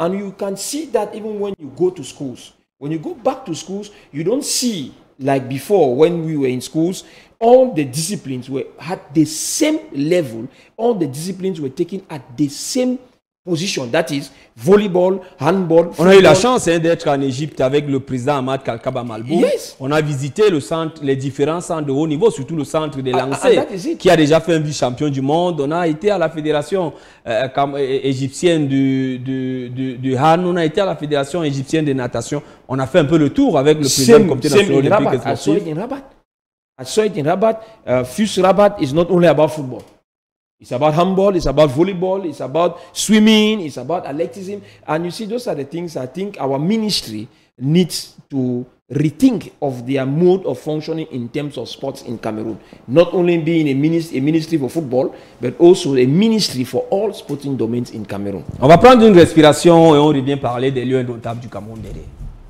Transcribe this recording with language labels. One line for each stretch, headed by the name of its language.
English: And you can see that even when you go to schools. When you go back to schools, you don't see, like before, when we were in schools, all the disciplines were at the same level. All the disciplines were taken at the same position. That is volleyball, handball, football.
French: On a eu la chance d'être en Égypte avec le président Ahmad Kalkaba Malboum.
English: Yes.
French: On a visité le centre, les différents centres de haut niveau, surtout le centre des lancers, qui a déjà fait un vice-champion du monde. On a été à la fédération égyptienne du Han. On a été à la fédération égyptienne de natation. On a fait un peu le tour avec le président du comité national olympique et sportif.
English: I saw it in Rabat. FUS Rabat is not only about football. It's about handball, it's about volleyball, it's about swimming, it's about athleticism. And you see, those are the things I think our ministry needs to rethink of their mode of functioning in terms of sports in Cameroon. Not only being a ministry for football, but also a ministry for all sporting domains in Cameroon.
French: On va prendre une respiration et on revient parler des lieux indomptables du Cameroun.